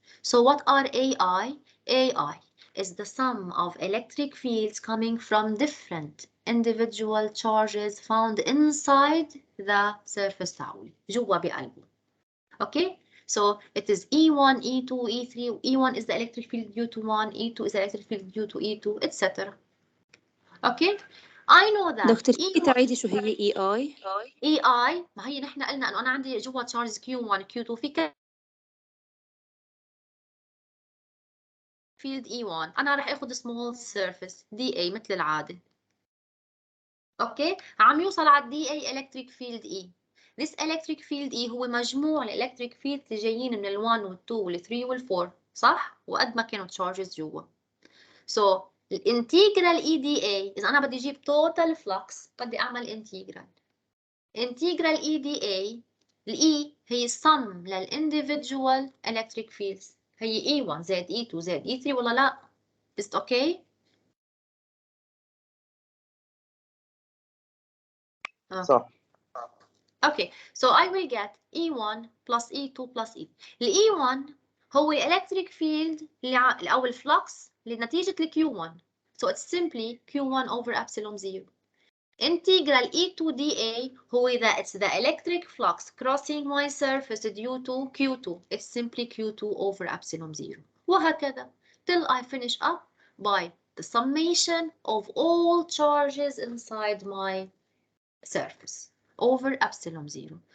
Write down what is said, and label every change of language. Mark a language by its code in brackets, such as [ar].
[en] So what are AI? AI is the sum of electric fields coming from different individual charges found inside the surface [ar] تاعولي جوا بقلبه. [en] Okay? So it is E1, E2, E3. E1 is the electric field due to 1, E2 is the electric field due to E2, etc. Okay? I know that [ar] دكتور فيكي تعيدي شو هي EI؟ EI ما هي نحن قلنا انه انا عندي جوا تشارجز Q1 Q2 في فيلد E1 انا رح اخذ small surface DA مثل العاده. اوكي عم يوصل على DA electric field E. [en] This electric field E [ar] هو مجموع الالكتريك فيلد اللي جايين من ال1 وال2 وال3 وال4 صح؟ وقد ما كانوا تشارجز جوا. So الانتجرال EDA إذا أنا بدي أجيب total flux بدي أعمل انتجرال. انتجرال EDA الإي هي sum للindividual electric fields، هي E1 زائد E2 زائد E3 ولا لا؟ [en] Is it okay? [ar] صح. [en] Okay, so I will get E1 plus E2 plus E. [ar] ال E1 هو electric field أو الفلكس لنتيجة ال Q1. [en] So it's simply Q1 over epsilon 0. Integral E2dA هو it's the electric flux crossing my surface due to Q2. It's simply Q2 over epsilon 0. [ar] وهكذا [en] till I finish up by the summation of all charges inside my surface over epsilon 0.